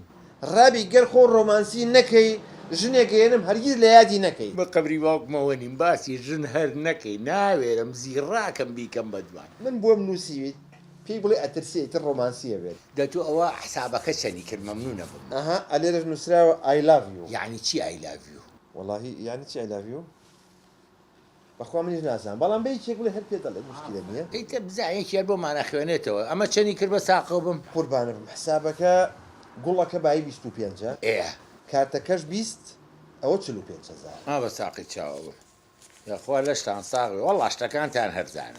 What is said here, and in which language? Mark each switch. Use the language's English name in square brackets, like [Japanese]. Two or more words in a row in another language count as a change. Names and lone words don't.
[Central Kurdish] ڕابی گەر خۆ ڕۆمانسی نەکەی ژنێکێنم هەرگیز لە یادی نەکەی بە قەبری باوکمەوە نیم باسی ژن هەر نەکەی ناوێرم زیڕاکەم بیکەم بەدوان من بۆم نووسیویت پێی بڵێ ئەترسێتر ڕۆمانسیە بێت دەتو ئەوە حسابەکە چەنی کرد مەمنونە بم ئەها ئەلێرەش نووسراوە [English] I love you [Central Kurdish] یعنی چی [English] I love you [Central Kurdish] وەڵاهی یعنی چی [English] I love you [Central Kurdish] بەخوا منیش نازانم بەڵام بە هیچێک بڵێ هەر پێ دەڵێت مشکلە نییە ئیتە بزانێکی هەر بۆمانە خوێنێتەوە ئەمە چەنی کرد بە ساقە بم قوربانە بم حسابەکە گوڵەکە بای 25 کارتەکەش 20 ئەوە 45,000 بە ساقی چاوە بم یاخوا لەشتان ساغی وەڵا شتەکانتان هەرزانە